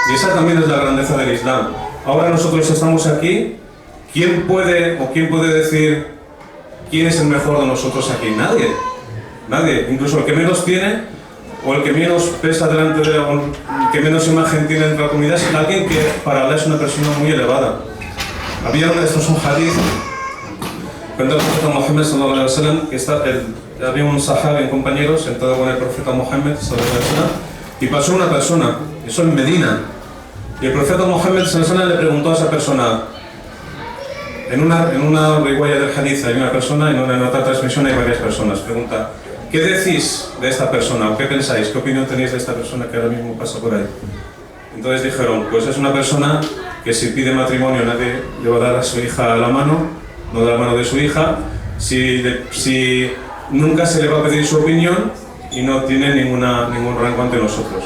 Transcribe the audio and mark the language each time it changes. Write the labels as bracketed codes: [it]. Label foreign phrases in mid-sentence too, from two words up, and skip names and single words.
[es] Y esa también es la grandeza del Islam. Ahora nosotros estamos aquí, ¿quién puede decir quién es el mejor de nosotros aquí? Nadie. Nadie. Incluso el que menos tiene, o el que menos pesa delante de, o el que menos imagen tiene entre la comunidad, es alguien que para Allah es una persona muy elevada. Esto es un hadith, cuenta el profeta Muhammad [ar] صلى الله عليه وسلم, [es] que había un sahabi, un compañero, sentado con el profeta Muhammad [ar] صلى الله عليه وسلم, [es] y pasó una persona, eso en Medina, y el profeta Muhammad [ar] صلى الله عليه وسلم [es] le preguntó a esa persona, en una riwaya del hadith hay una persona, en otra transmisión hay varias personas, pregunta, ¿qué decís de esta persona? ¿O qué pensáis? ¿Qué opinión tenéis de esta persona que ahora mismo pasa por ahí? Entonces dijeron, pues es una persona que si pide matrimonio nadie le va a dar a su hija la mano, no da la mano de su hija, si nunca se le va a pedir su opinión y no tiene ningún rango ante nosotros.